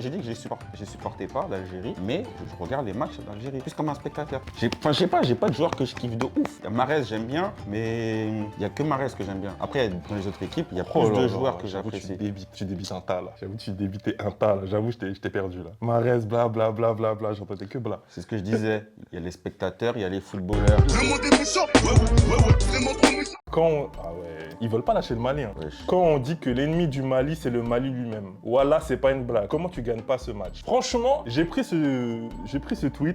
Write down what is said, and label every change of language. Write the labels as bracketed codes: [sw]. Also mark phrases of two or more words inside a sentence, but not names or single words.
[fr] que j'ai supporté pas l'Algérie, mais je regarde les matchs d'Algérie, plus comme un spectateur. Enfin, je sais pas, j'ai pas de joueurs que je kiffe de ouf. Marez, j'aime bien, mais il y a que Marez que j'aime bien. Après, dans les autres équipes, il y a plus Oh là de là, joueurs que j'avoue, j'apprécie. Tu débites un tas là. J'avoue, tu débitais un tas là. J'avoue, je t'ai perdu là. Marez, bla bla bla bla bla, j'entendais que bla. C'est ce que je disais. Il y a les spectateurs, il y a les footballeurs. Ah ouais, ils veulent pas lâcher le Mali. Hein. Wesh. Quand on dit que l'ennemi du Mali, c'est le Mali lui-même. Voilà, c'est pas une blague. Comment tu gagnes pas ce match? Franchement, j'ai pris ce tweet